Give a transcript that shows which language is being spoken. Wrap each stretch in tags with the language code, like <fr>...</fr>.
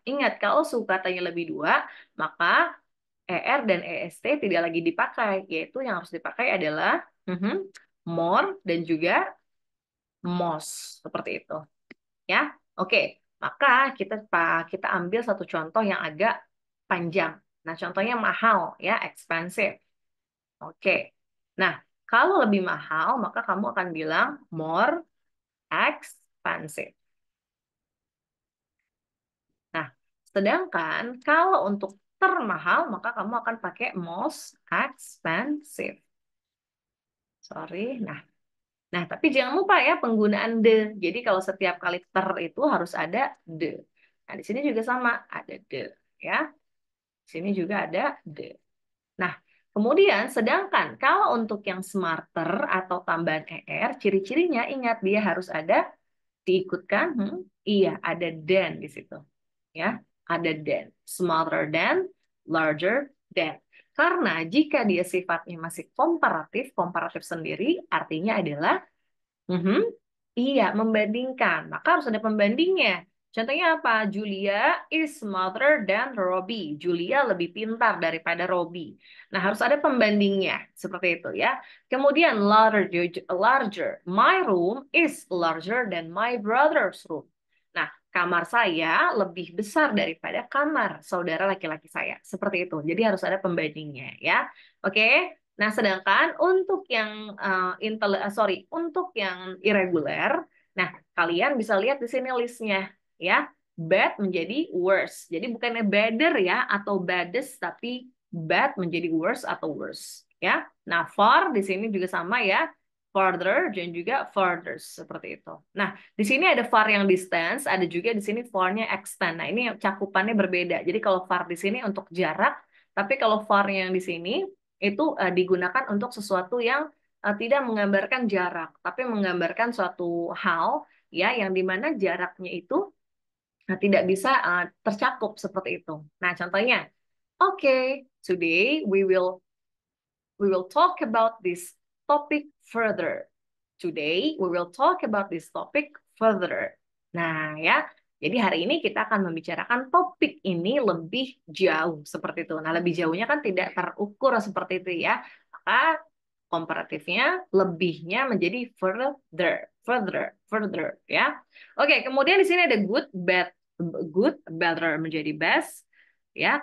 <id>Ingat, kalau suku katanya lebih dua, maka ER dan EST tidak lagi dipakai, yaitu yang harus dipakai adalah more dan juga most seperti itu. Ya, oke. Maka kita ambil satu contoh yang agak panjang. Nah, contohnya mahal, ya, expensive. Oke. Nah, kalau lebih mahal, maka kamu akan bilang more expensive. Nah, sedangkan kalau untuk termahal, maka kamu akan pakai most expensive. Sorry. Nah, tapi jangan lupa ya penggunaan the. Jadi kalau setiap kali ter itu harus ada the. Nah, di sini juga sama, ada the, ya. Di sini juga ada the. Nah, kemudian sedangkan kalau untuk yang smarter atau tambahan er, ciri-cirinya ingat dia harus ada diikutkan, iya, ada than di situ. Ya, ada</id> <en>than. Smarter than, larger than.</en> <id>Karena jika dia sifatnya masih komparatif, komparatif sendiri artinya adalah mhm. Iya, membandingkan. Maka harus ada pembandingnya. Contohnya apa?</id> <en>Julia is smarter than Robbie.</en> <id>Julia lebih pintar daripada Robbie. Nah, harus ada pembandingnya. Seperti itu ya. Kemudian larger.</id> <en>My room is larger than my brother's room.</en> <id>Nah, kamar saya lebih besar daripada kamar saudara laki-laki saya. Seperti itu. Jadi harus ada pembandingnya ya. Oke. Nah, sedangkan untuk yang untuk yang irregular, nah kalian bisa lihat di sini listnya ya. Bad menjadi worse. Jadi bukannya better ya atau baddest, tapi bad menjadi worse atau worse ya. Nah, far di sini juga sama ya. Farther dan juga further seperti itu. Nah, di sini ada far yang distance, ada juga di sini far-nya extend. Nah, ini cakupannya berbeda. Jadi kalau far di sini untuk jarak, tapi kalau far yang di sini itu digunakan untuk sesuatu yang tidak menggambarkan jarak, tapi menggambarkan suatu hal ya yang dimana jaraknya itu tidak bisa tercakup seperti itu. Nah, contohnya,</id> <en>okay, today we will talk about this topic further. Today we will talk about this topic further.</en> <id>Nah, ya. Jadi hari ini kita akan membicarakan topik ini lebih jauh seperti itu. Nah, lebih jauhnya kan tidak terukur seperti itu ya. Maka komparatifnya lebihnya menjadi further, further, further ya. Oke, kemudian di sini ada good, better menjadi best ya.</id>